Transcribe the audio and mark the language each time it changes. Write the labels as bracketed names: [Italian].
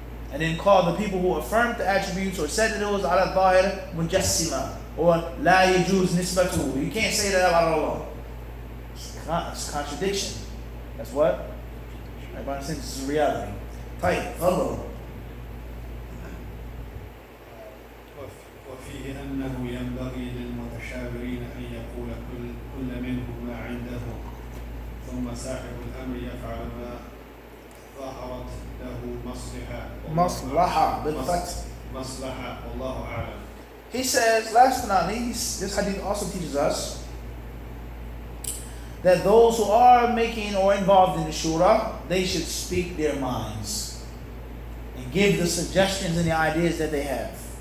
[English] And then call the people who affirmed the attributes or said that it was ala dhahir mujassima or la yajuz nisbatuhu. You can't say that about Allah. It's contradiction. That's what? Everybody thinks this is reality. Tight. Hello. [Arabic] وفيه أنه ينبغي للمتشاورين أن يقول كل منهم ما عنده ثم صاحب الأمر يفعل ما ظهرت له مصلحة بالفتح. مصلحة والله أعلم. [English] He says, last but not least, this hadith also teaches us that those who are making or involved in the shura, they should speak their minds and give the suggestions and the ideas that they have.